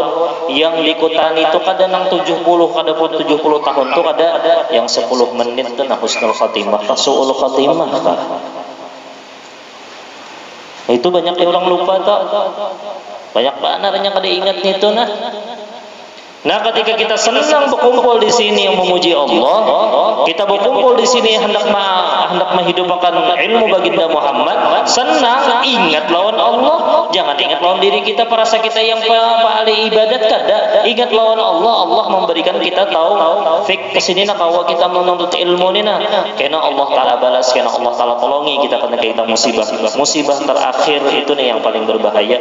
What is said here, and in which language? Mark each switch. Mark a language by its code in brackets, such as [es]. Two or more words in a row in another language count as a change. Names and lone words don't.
[id] Yang dikutani itu kadang 70, kadang pun 70 tahun itu ada yang 10 menit itu [ar] حسن الخاتمة، سوء الخاتمة. [bjn] Itu banyak orang lupa tak? Banyak benar yang kada ingat itu nah. [id] Nah, ketika kita senang berkumpul di sini memuji Allah, kita berkumpul di sini hendak menghidupkan ilmu baginda Muhammad, senang ingat lawan Allah, jangan ingat lawan diri kita, perasa kita yang paling ibadat kada, ingat lawan Allah. Allah memberikan kita taufik kesini nak kalau kita menuntut ilmu ni nah, karena Allah Taala balas, karena Allah Taala tolongi kita kena kita musibah terakhir itu nih yang paling berbahaya.